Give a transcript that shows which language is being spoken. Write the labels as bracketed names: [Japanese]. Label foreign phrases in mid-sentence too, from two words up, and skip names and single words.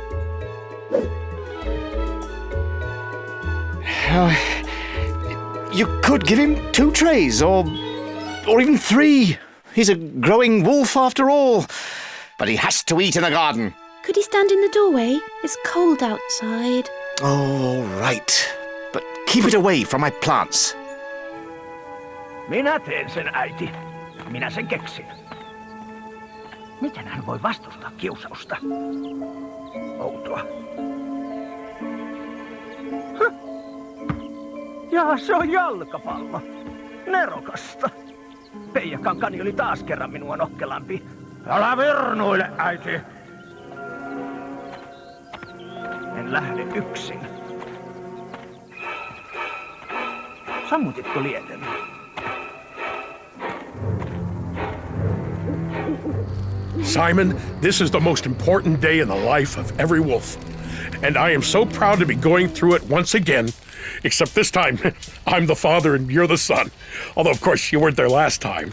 [English] You could give him 2 trays, or even 3. He's a growing wolf after all. But he has to eat in the garden. Could he stand in the doorway? It's cold outside. Oh, all right. But keep it away from my plants. [Finnish] Minä teen sen, äiti. Minä sen keksin. Miten hän voi vastustaa kiusausta? Outoa. Jaa, se on jalkapallo. Nerokasta. Peija Kankani oli taas kerran minua nokkelampi. Älä virnuile, äiti. En lähde yksin. Sammutitko lieten? [English] Simon, this is the most important day in the life of every wolf. And I am so proud to be going through it once again. Except this time, I'm the father and you're the son. Although, of course, you weren't there last time.